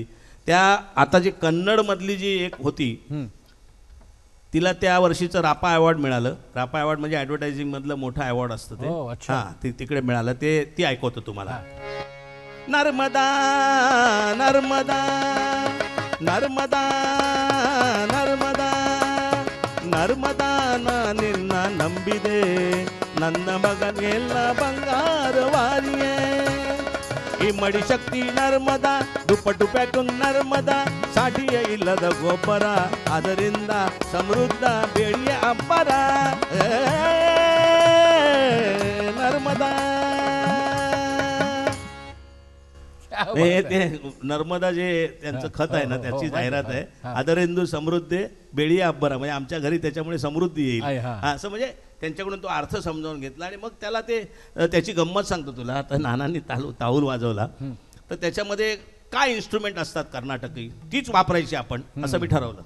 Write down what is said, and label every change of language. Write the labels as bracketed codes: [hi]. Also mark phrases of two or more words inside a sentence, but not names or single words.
[mr] त्या आता जी कन्नडमधली जी एक होती, तिला त्या वर्षीचं रापा अवॉर्ड मिळालं. रापा अवॉर्ड म्हणजे ॲडव्हर्टायझिंगमधलं मोठं अवॉर्ड असतं ते. अच्छा. हां, तिकडे मिळालं. ती ऐकवतो तुम्हाला. नर्मदा नर्मदा नर्मदा नर्मदा नर्मदा [kn] ನಿನ್ನ ನಂಬಿದೆ, ನನ್ನ ಮಗನೆಲ್ಲ ಬಂಗಾರವಾರಿಯೇ. ಇಮ್ಮಡಿ ಶಕ್ತಿ ನರ್ಮದಾ, ದುಪ್ಪಟ್ಟು ಪ್ಯಾಕು ನರ್ಮದಾ, ಸಾಟಿಯ ಇಲ್ಲದ ಗೊಬ್ಬರ, ಅದರಿಂದ ಸಮೃದ್ಧ ಬೆಳೆಯ ಅಬ್ಬರ. ನರ್ಮದಾ. [mr] ते नर्मदा जे त्यांचं खत आहे ना, त्याची जाहिरात आहे. [kn] ಅದರಿಂದ ಸಮೃದ್ಧ ಬೆಳೆಯ ಅಬ್ಬರ, [mr] म्हणजे आमच्या घरी त्याच्यामुळे समृद्धी येईल, असं म्हणजे त्यांच्याकडून तो अर्थ समजावून घेतला. आणि मग त्याला त्याची गंमत सांगतो तुला. आता नानांनी ताऊल वाजवला, तर त्याच्यामध्ये काय इन्स्ट्रुमेंट असतात कर्नाटकी, तीच वापरायची आपण, असं मी ठरवलं.